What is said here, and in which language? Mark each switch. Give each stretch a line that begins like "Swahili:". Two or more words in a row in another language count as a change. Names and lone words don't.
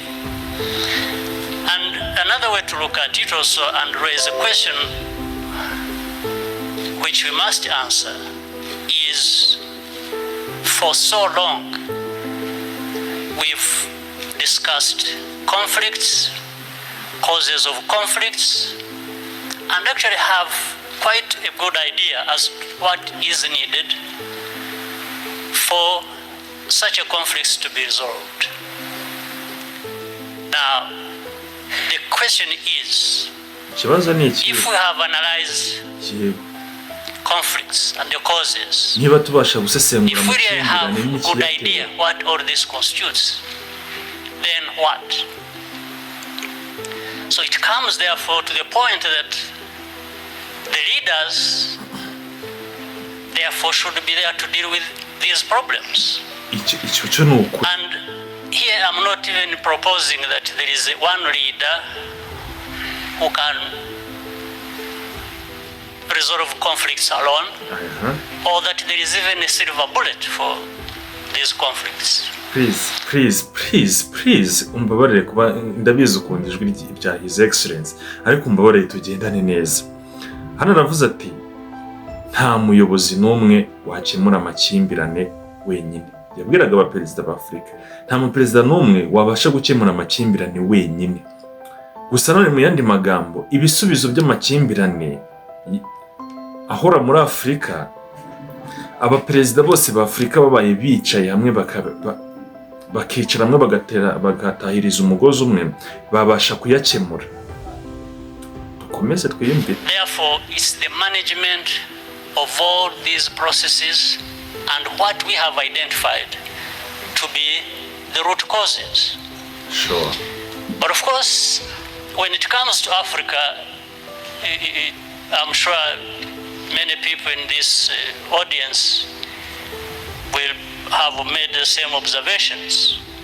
English: And another way to look at it also and raise a question which we must answer is, for so long we've discussed conflicts, causes of conflicts, and actually have quite a good idea as what is needed for such a conflict to be resolved. Now, the question is,
Kinyarwanda: ikibazo ni iki
English: if we have analyzed conflicts and the causes,
Kinyarwanda: niba tubasha gusesengura
English: if we really have
Kinyarwanda: amakimbirane
English: a good
Kinyarwanda: n'ikiyatera
English: idea what all this constitutes, then what? So it comes therefore to the point that the leaders therefore should be there to deal with these problems.
Kinyarwanda: icyo cyo ni ukuri.
English: And here I'm not even proposing that there is one leader who can resolve conflicts alone, or that there is even a silver bullet for these conflicts.
Kinyarwanda: Please umbabarire kuba ndabizi ukunda ijwi rya
English: His Excellency,
Kinyarwanda: ariko umbabarire tugendane neza. Hano aravuze ati nta muyobozi n'umwe wakemura amakimbirane wenyine. Yabwiraga abaperezida ba Afurika nta muperezida n'umwe wabasha gukemura amakimbirane wenyine. Gusa none mu yandi magambo ibisubizo by'amakimbirane ahora muri Afurika, abaperezida bose ba Afurika babaye bicaye hamwe bakicara hamwe bagatahiriza umugozi umwe babasha kuyakemura. Dukomeze twiyumve.
English: Therefore, it's the management of all these processes and what we have identified to be the root causes. Sure. But of course, when it comes to Africa, I'm sure many people in this audience will have made the same observations.